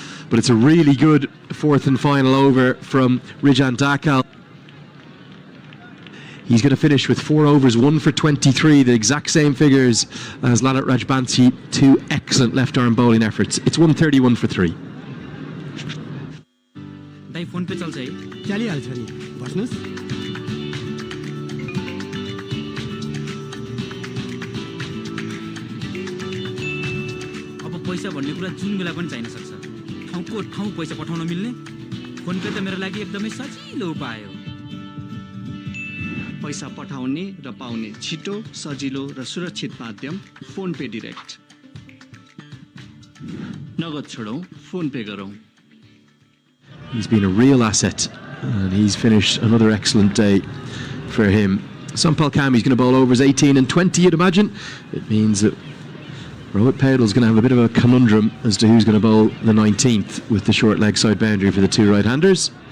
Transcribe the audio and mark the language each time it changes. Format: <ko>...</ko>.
<en>But it's a really good fourth and final over from Rijan Dakal. He's going to finish with 4 overs, 1 for 23, the exact same figures as Lalit Rajbansi. 2 excellent left-arm bowling efforts. It's 131 for 3.</en> <ne>Phone pay चल्छ है चलिहाल्छ नि बस्नुस् अब पैसा भन्ने कुरा जुन बेला पनि चाहिन सक्छ ठाउँको ठाउँ पैसा पठाउन मिल्ने फोन पे त मेरो लागि एकदमै सजिलो उपाय हो पैसा पठाउने र पाउने छिटो सजिलो र सुरक्षित माध्यम फोन पे डाइरेक्ट नगद छोडौं फोन पे गरौं</ne> <en>He's been a real asset, and he's finished another excellent day for him. Sampal Kami's going to bowl overs 18 and 20, you'd imagine. It means that Rohit Paudal's going to have a bit of a conundrum as to who's going to bowl the 19th with the short leg side boundary for the 2 right-handers.</en>